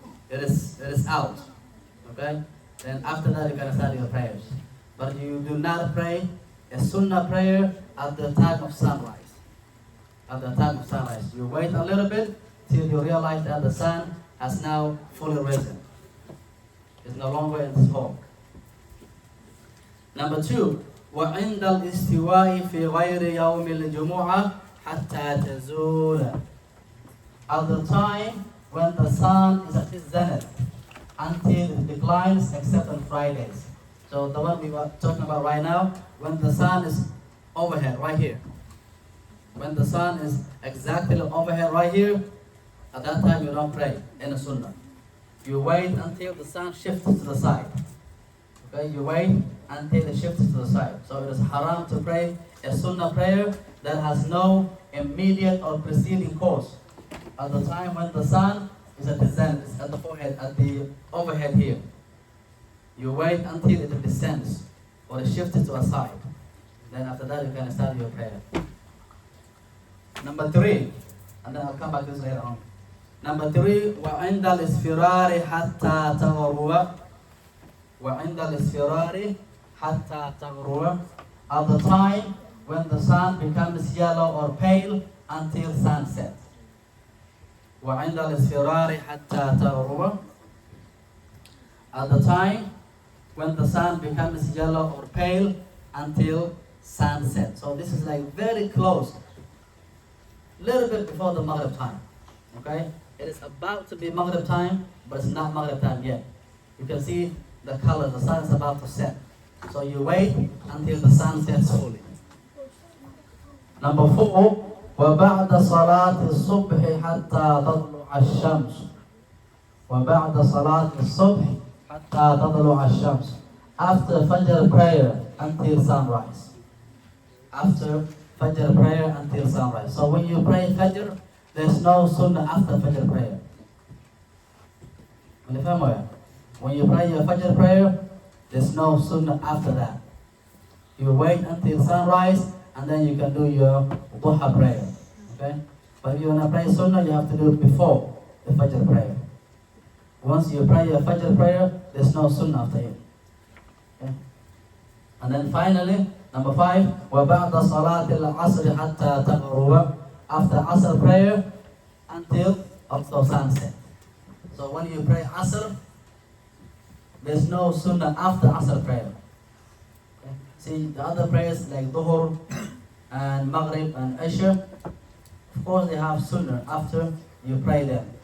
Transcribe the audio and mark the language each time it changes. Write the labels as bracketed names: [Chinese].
[English] It is out. Okay? Then after that you can start your prayers. But you do not pray a sunnah prayer at the time of sunrise. At the time of sunrise. You wait a little bit till you realize that the sun has now fully risen. It's no longer in smoke. Number 2, [Arabic] وعند الاستواء في غير يوم الجمعة حتى تزول. [English] At the time when the sun is at its zenith, until it declines except on Fridays. So the one we were talking about right now, when the sun is overhead, right here. When the sun is exactly overhead right here, at that time you don't pray in a sunnah. You wait until the sun shifts to the side. Okay, you wait until it shifts to the side. So it is haram to pray a sunnah prayer that has no immediate or preceding cause. At the time when the sun is at the zenith, at the forehead, at the overhead here. You wait until it descends or it shifts to a side. Then after that you can start your prayer. Number 3, and then I'll come back to this later on. Number 3, [Arabic] وعند الإسفرار حتى تغرب. وعند الإسفرار حتى تغرب. [English] At the time when the sun becomes yellow or pale until sunset. [Arabic] وعند الإسفرار حتى تغرب. [English] At the time when the sun becomes yellow or pale until sunset. So this is like very close. Little bit before the Maghrib time. Okay? It is about to be Maghrib time, but it's not Maghrib time yet. You can see the color, the sun is about to set. So you wait until the sun sets fully. Number 4, [Arabic] وبعد صلاة الصبح حتى تطلع الشمس. وبعد صلاة الصبح حتى تطلع الشمس. [English] After Fajr prayer until sunrise. After Fajr prayer until sunrise. So when you pray Fajr, there's no sunnah after Fajr prayer. When you pray your Fajr prayer, there's no sunnah after that. You wait until sunrise and then you can do your duha prayer. Okay? But if you want to pray sunnah, you have to do it before the Fajr prayer. Once you pray your Fajr prayer, there's no sunnah after it. Okay? And then finally, number 5, [Arabic] وَبَعْدَ صَلَاةِ الْعَصْرِ حَتَّى تَغْرُبَ. [English] After Asr prayer until also sunset. So when you pray Asr, there's no sunnah after Asr prayer. Okay? See, the other prayers like Dhuhr and Maghrib and Isha, of course they have sunnah after you pray them.